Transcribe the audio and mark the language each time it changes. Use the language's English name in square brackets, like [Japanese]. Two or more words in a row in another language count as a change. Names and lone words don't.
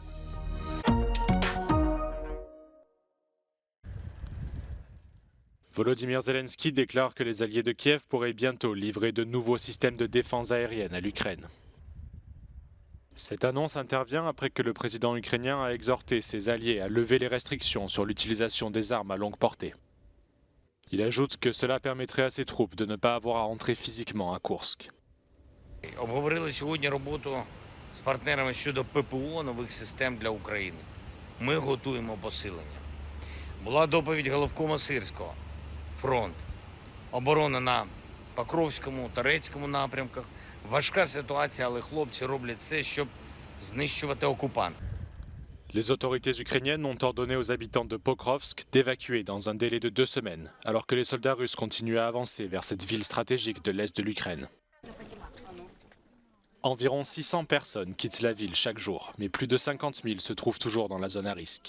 [French] Volodymyr Zelensky déclare que les alliés de Kiev pourraient bientôt livrer de nouveaux systèmes de défense aérienne à l'Ukraine. Cette annonce intervient après que le président ukrainien a exhorté ses alliés à lever les restrictions sur l'utilisation des armes à longue portée. Il ajoute que cela permettrait à ses troupes de ne pas avoir à entrer physiquement à Koursk. [Ukrainian] Обговорили сьогодні роботу з партнерами щодо ППО нових систем для України. Ми готуємо посилення. Була доповідь головкома Сирського. Фронт. Оборона на Покровському, Торецькому напрямках. Важка ситуація, але хлопці роблять все, щоб знищувати окупанта. [French] Les autorités ukrainiennes ont ordonné aux habitants de Pokrovsk d'évacuer dans un délai de 2 semaines, alors que les soldats russes continuent à avancer vers cette ville stratégique de l'est de l'Ukraine. Environ 600 personnes quittent la ville chaque jour, mais plus de 50 000 se trouvent toujours dans la zone à risque.